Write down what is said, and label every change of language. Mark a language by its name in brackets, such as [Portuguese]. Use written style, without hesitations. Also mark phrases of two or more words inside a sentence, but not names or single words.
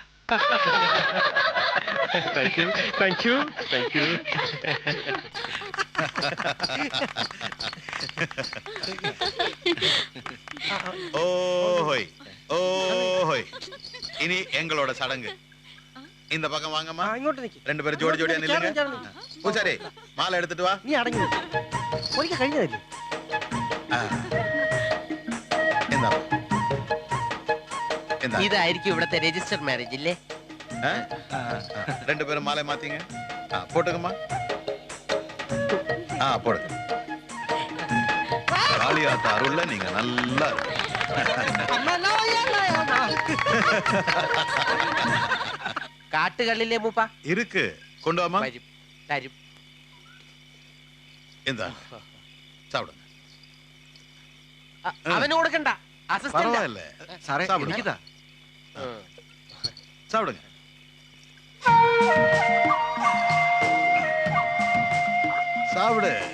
[English] thank you. [Tamil] ஓஹோய் ஓஹோய் இனி எங்களோட சடங்கு இந்த பக்கம் வாங்கம்மா. [Malayalam] ഇങ്ങോട്ട് നിൽക്ക്. [Tamil] ரெண்டு பேரும் ஜோடி ஜோடியா நில்லுங்க. பூசாரி மாலை எடுத்துட்டு வா. [Malayalam] നീ അടങ്ങി ഒരിക്കൽ കഴിഞ്ഞതല്ലേ? എന്താ എന്താ ഇതായിരിക്കും ഇവിടുത്തെ [English] register marriage [Malayalam] ഇല്ലേ? [Tamil] ரெண்டு பேரும் மாலை மாத்தீங்க. போட்டுக்கம்மா. போடுங்க. காளியாத்த அருள்ல நீங்க நல்லா [Malayalam] കാട്ടുകളിലെ മൂപ്പ [Tamil] இருக்கு. கொண்டு வாமா. [Malayalam] വരും തരും. [Tamil] എന്താ சாப்பிடுங்க. [Malayalam] അവന് കൊടുക്കണ്ട. [Tamil] பரவாயில்ல [Malayalam] സാറേ [Tamil] சாப்பிடுங்க. [Malayalam] എനിക്കിതാ. [Tamil] சாப்பிடுங்க. சாப்பிடு.